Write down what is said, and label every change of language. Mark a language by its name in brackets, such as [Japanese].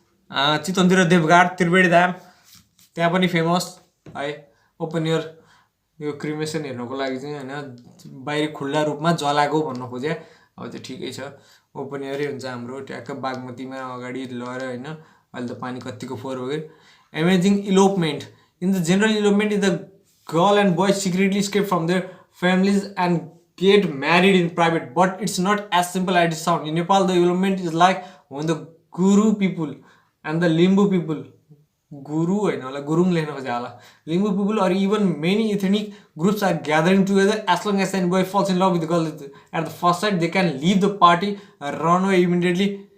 [Nepali] चितवनतिर देवघाट त्रिवेणी धाम त्यहाँ पनि फेमस है। ओपन एयर यो क्रिमेसन हेर्नको लागि चाहिँ होइन बाहिर खुल्ला रूपमा जलाएको भन्नु खोजेँ, अब त्यो ठिकै छ। ओपन एयरै हुन्छ हाम्रो ट्याक्क बागमतीमा अगाडि लगेर होइन। अहिले त पानी कतिको फोहोर भयो। [English] Amazing elopement in the general elopement is the girl and boy secretly escape from their families and get married in private, but it's not as simple as it sound. In Nepal the elopement is like when the Guru people and the Limbu people, Guru [Nepali] होइन होला गुरुङ लेख्न खोजे होला, [English] Limbu people or even many ethnic groups are gathering together. As long as any boy falls in love with the girl at the first sight, they can leave the party, run away immediately.